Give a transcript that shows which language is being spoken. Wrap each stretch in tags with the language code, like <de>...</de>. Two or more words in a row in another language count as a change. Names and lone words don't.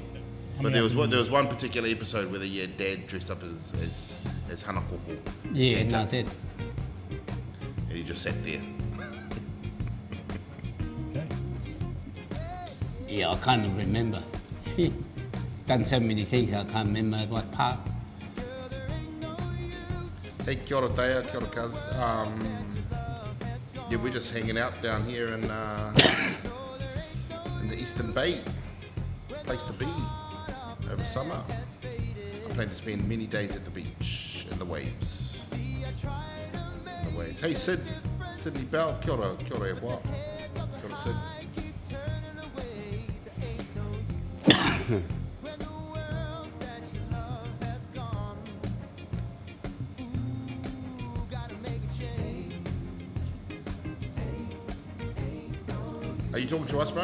<en>But there was one particular episode where the Dad dressed up as Hanakoko. Yeah, Santa, no, that. and he just sat there. Okay. Yeah, I can't even remember. Done so many things, I can't remember what part. Hey,</en> <mi>kia ora</mi> <en>Taya,</en> <mi>kia ora</mi> <en>Kaz. Yeah, we're just hanging out down here in the Eastern Bay. Place to be over summer. I plan to spend many days at the beach in the waves. Hey, Sydney Bell,</en> <mi>kia ora e wā. Kia ora, Sid.</mi> <en>Are you talking to us, bro?</en>